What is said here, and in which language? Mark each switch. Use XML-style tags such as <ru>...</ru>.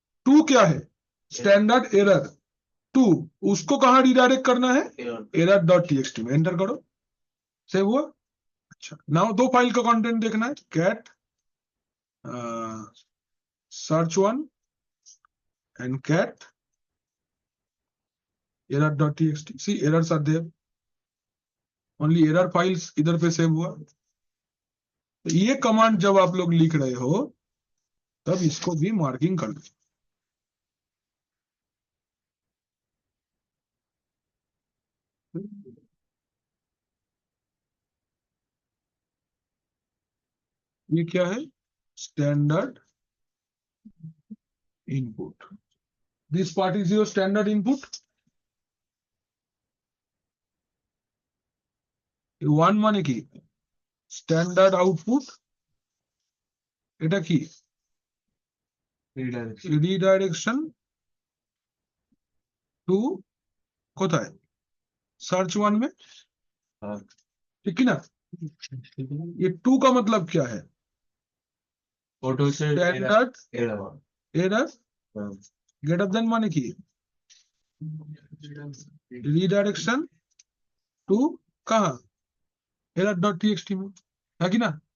<hi>2 क्या है, standard error 2, उसको कहां रिडायरेक्ट करना है, error.txt में। एंटर करो, सेव हुआ। अच्छा, नाउ 2 फाइल का कंटेंट देखना है, cat search 1 and cat error.txt.</hi> <en>See, errors are there, only error files</en> <hi>इधर पे सेव हुआ। तो ये कमांड जब आप लोग लिख रहे हो तब इसको भी मार्किंग कर दो। ये क्या है, standard input.</hi> <en>This part is your standard input.</en> <bn>1 মানে কি, স্ট্যান্ডার্ড আউটপুট। এটা কি, রিডাইরেকশন টু কোথায়,</bn> <hi>सर्च 1 में। ठीक है ना, ये 2 का मतलब क्या है, ऑटो से स्टैंडर्ड एरर हाँ। ग्रेटर देन</hi> <bn>মানে কি, রিডাইরেকশন</bn> <hi>टू कहां, error.txt में, है कि ना।</hi>